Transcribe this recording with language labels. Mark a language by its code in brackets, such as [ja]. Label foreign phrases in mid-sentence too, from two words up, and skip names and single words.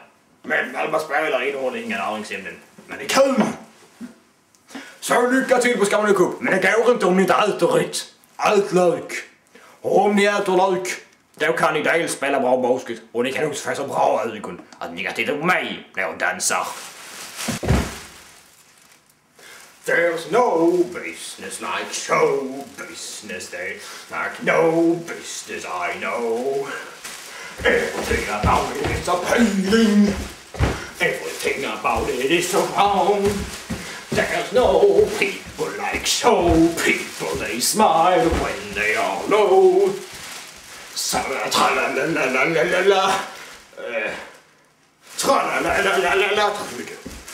[sv] Men malvaspelare innehåller inga näringsämnen. Men det är kul! Så lycka till på Skåne Cup. Men det går inte om ni inte äter rätt. Ät lök. Och om ni äter lök, då kan ni dels spela bra basket. Och ni kan också få så bra ögon att ni kan titta på mig när jag dansar. [en] There's no business like show business. There's like no business I know. Everything about it is appealing. Everything about it is so wrong. There's no people like show people. They smile when they are low. Tra-la-la-la-la-la-la-la. Tra-la-la-la-la-la-la. [sv] Tack så mycket.